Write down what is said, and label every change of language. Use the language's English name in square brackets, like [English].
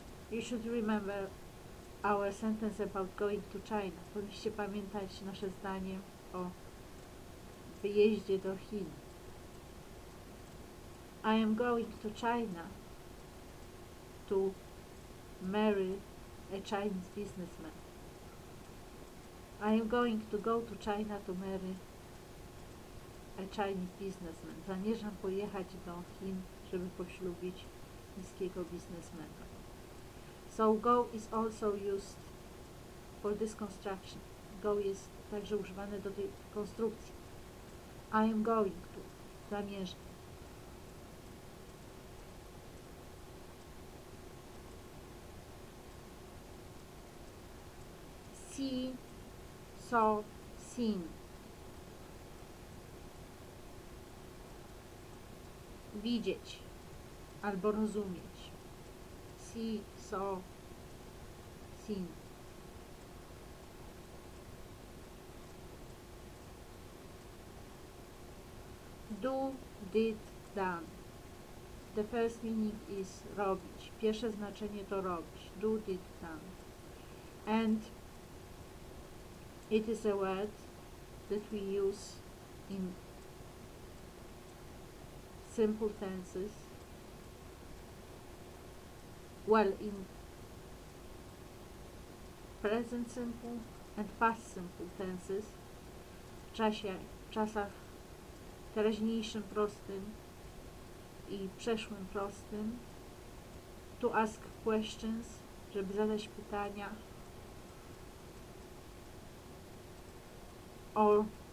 [English] You should remember our sentence about going to China. [Polish] Powinniście pamiętać nasze zdanie o wyjeździe do Chin. [English] I am going to China to marry a Chinese businessman. I am going to go to China to marry a Chinese businessman. [Polish] Zamierzam pojechać do Chin, żeby poślubić chińskiego biznesmena. [English] So go is also used for this construction. [Polish] Go jest także używane do tej konstrukcji. [English] I am going to. Zamierzam. See, saw, seen. [Polish] Widzieć albo rozumieć. [English] See, saw, seen. Do, did, done. The first meaning is robić. [Polish] Pierwsze znaczenie to robić. [English] Do, did, done. And it is a word that we use in simple tenses. Well, in present simple and past simple tenses, [Polish] w czasach teraźniejszym prostym i przeszłym prostym, [English] to ask questions, [Polish] żeby zadać pytania, [English] or